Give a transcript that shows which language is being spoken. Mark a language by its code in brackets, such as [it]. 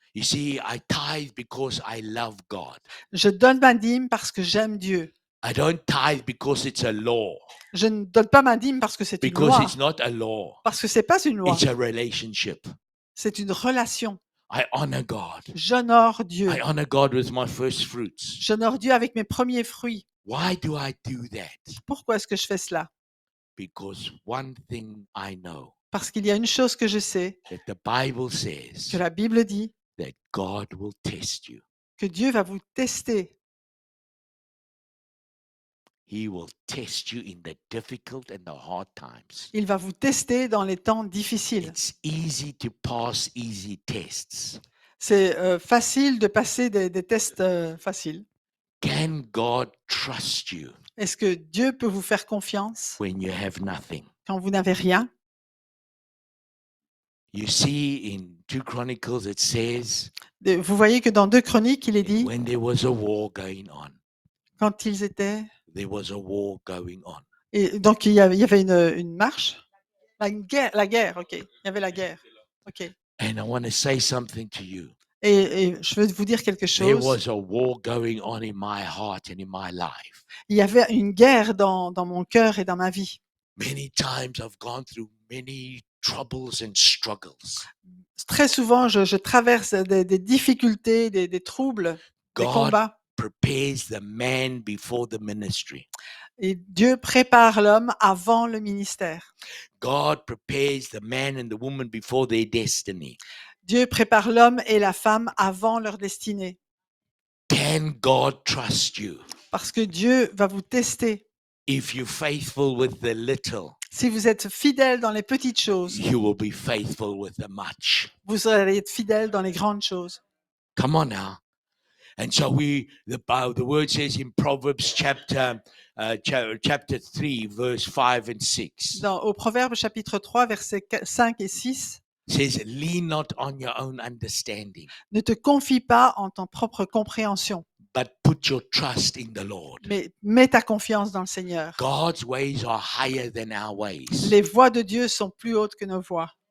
[en] You see, I tithe because I love God. [fr] Je donne ma dîme parce que j'aime Dieu. [en] I don't tithe because it's a law, [fr] Je ne donne pas ma dîme parce que c'est une [en] because [fr] loi, [en] it's not a law. [fr] parce que c'est pas une loi, [en] It's a relationship. [fr] c'est une relation. [en] I honor God. [fr] J'honore Dieu. [en] I honor God with my first fruits. [fr] J'honore Dieu avec mes premiers fruits. [en] Why do I do that? [fr] Pourquoi est-ce que je fais cela? [en] Because one thing I know, [fr] Parce qu'il y a une chose que je sais, [en] that the Bible says [fr] que la Bible dit, [en] that God will test you. [fr] que Dieu va vous tester. [en] He will test you in the difficult and the hard times. [fr] Il va vous tester dans les temps difficiles. [en] It's easy to pass easy tests. [fr] C'est facile de passer des tests faciles. [en] Can God trust you [fr] Est-ce que Dieu peut vous faire confiance [en] when you have nothing? [fr] quand vous n'avez rien? [en] You see in 2 Chronicles it says [fr] Vous voyez que dans 2 Chroniques, il est dit, [en] when there was a war going on, [fr] quand ils étaient... [en] there was a war going on. [fr] Et donc, il y avait une marche. La guerre, ok. Il y avait la guerre. Ok. [en] And I want to say something to you. [fr] Et je veux vous dire quelque [en] There [fr] chose. [en] was a war going on in my heart and in my life. [fr] Il y avait une guerre dans mon cœur et dans ma vie. [en] Many times I've gone through many troubles and struggles. [fr] Très souvent, je traverse des difficultés, des troubles, des [en] God [fr] combats. [en] prepares the man before the ministry. [fr] Et Dieu prépare l'homme avant le ministère. [en] God prepares the man and the woman before their destiny. [fr] Dieu prépare l'homme et la femme avant leur destinée. [en] Can God trust you? [fr] Parce que Dieu va vous tester. [en] If you're faithful with the little, [fr] Si vous êtes fidèle dans les petites choses, [en] you will be faithful with the much. [fr] vous allez être fidèle dans les grandes choses. [en] Come on now. And so the word says in Proverbs chapter 3, verse 5 and 6, [fr] Au Proverbe chapitre 3, versets 5 et 6, [en] says, lean not on your own understanding, [fr] ne te confie pas en ton propre compréhension, [en] but put your trust in the Lord. [fr] mais mets ta confiance dans le Seigneur. [en] God's ways are higher than our ways. [fr] Les voies de Dieu sont plus hautes que nos voies.